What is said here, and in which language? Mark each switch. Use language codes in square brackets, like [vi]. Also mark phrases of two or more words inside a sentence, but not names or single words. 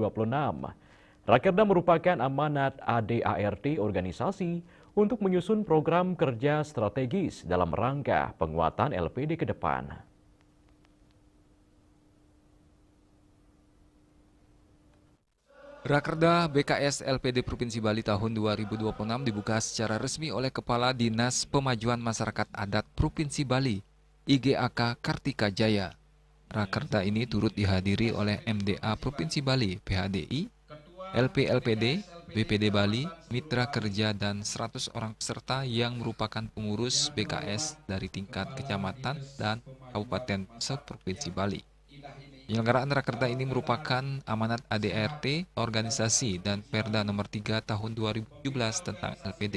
[id] Rakerda merupakan amanat ADART organisasi untuk menyusun program kerja strategis dalam rangka penguatan LPD ke depan. Rakerda BKS LPD Provinsi Bali tahun 2026 dibuka secara resmi oleh Kepala Dinas Pemajuan Masyarakat Adat Provinsi Bali, IGAK Kartika Jaya. Rakerda ini turut dihadiri oleh MDA Provinsi Bali, PHDI, LPLPD, BPD Bali, mitra kerja, dan 100 orang peserta yang merupakan pengurus BKS dari tingkat kecamatan dan kabupaten se-Provinsi Bali. Penyelenggaraan Rakerda ini merupakan amanat ADART organisasi dan Perda nomor 3 tahun 2017 tentang LPD.